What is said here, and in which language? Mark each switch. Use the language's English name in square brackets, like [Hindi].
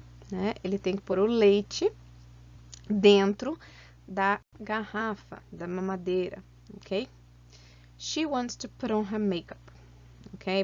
[Portuguese] Né? Ele tem que pôr o leite dentro da garrafa, da mamadeira, ok? [English] She wants to put on her makeup, ok?